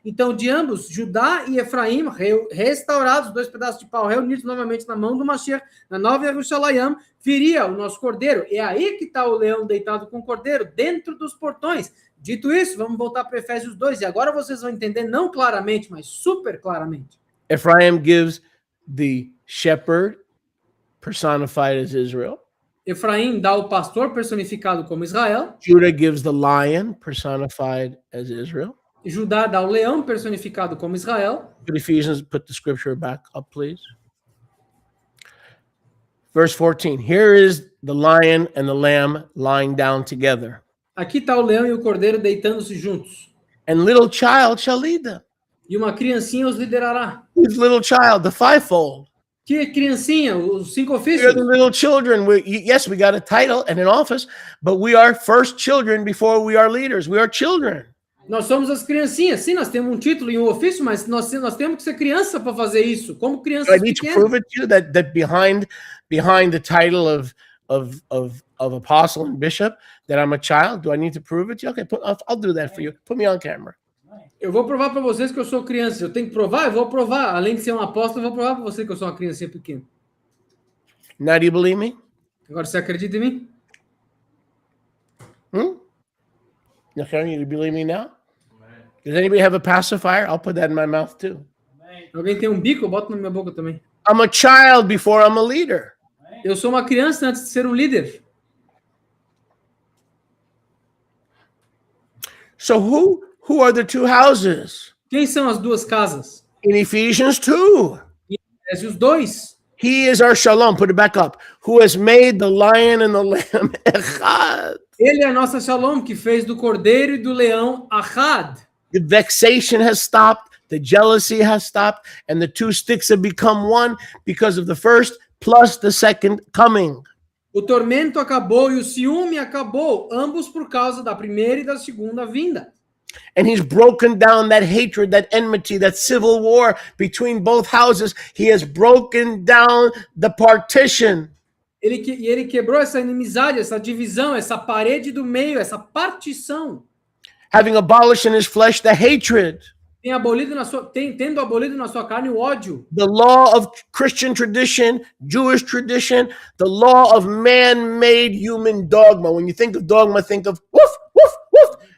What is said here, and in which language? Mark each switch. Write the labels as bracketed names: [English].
[Portuguese] Então, de ambos, Judá e Efraim, restaurados, dois pedaços de pau reunidos novamente na mão do Mashiach, na nova Jerusalém, viria o nosso cordeiro. É aí que está o leão deitado com o cordeiro, dentro dos portões. Dito isso, vamos voltar para Efésios 2, e agora vocês vão entender, não claramente, mas super claramente. [English] Ephraim gives the shepherd personified as Israel. [Portuguese] Efraim dá o pastor personificado como Israel. [English] Judah gives the lion personified as Israel. [Portuguese] Judá dá o leão personificado como Israel. [English] But Ephesians, put the scripture back up, please. Verse 14. Here is the lion and the lamb lying down together. [Portuguese] Aqui está o leão e o cordeiro deitando-se juntos. [English] And little child shall lead them. [Portuguese] E uma criancinha os liderará. [English] Who's little child? The fivefold. [Portuguese] Que criancinha? Os 5 [English] We are [Portuguese] ofícios. [English] the little children. Yes, we got a title and an office, but we are first children before we are leaders. We are children. [Portuguese] Nós somos as criancinhas. Sim, nós temos um título e um ofício, mas nós temos que ser criança para fazer isso. Como [English] Do I [Portuguese] crianças [English] need to [Portuguese] pequenas. [English] prove it to you that behind the title of apostle and bishop that I'm a child? Do I need to prove it to you? Okay, I'll do that for you. Put me on camera. [Portuguese] Eu vou provar para vocês que eu sou criança. Eu tenho que provar? Eu vou provar. Além de ser um apóstolo, eu vou provar para você que eu sou uma criancinha pequena. [English] Now, do you believe me? [Portuguese] Agora, você acredita em mim? [English] Okay, you believe me now? Does anybody have a pacifier? I'll put that in my mouth too. [Portuguese] Alguém tem um bico? Eu boto na minha boca também. [English] I'm a child before I'm a leader. [Portuguese] Eu sou uma criança antes de ser um líder. [English] So who are the two houses? [Portuguese] Quem são as duas casas? [English] In Ephesians 2. [Portuguese] Efésios 2. [English] He is our shalom. Put it back up. Who has made the lion and the lamb echad. [Portuguese] Ele é a nossa Shalom, que fez do cordeiro e do leão Ahad. [English] The vexation has stopped. The jealousy has stopped. And the two sticks have become one because of the first plus the second coming. [Portuguese] O tormento acabou e o ciúme acabou, ambos por causa da primeira e da segunda vinda. [English] And he's broken down that hatred, that enmity, that civil war between both houses. He has broken down the partition. [Portuguese] Ele quebrou essa inimizade, essa divisão, essa parede do meio, essa partição. [English] Having abolished in his flesh the hatred, [Portuguese] Tendo abolido na sua carne o ódio. [English] the law of Christian tradition, Jewish tradition, the law of man-made human dogma. When you think of dogma, think of woof, woof, woof.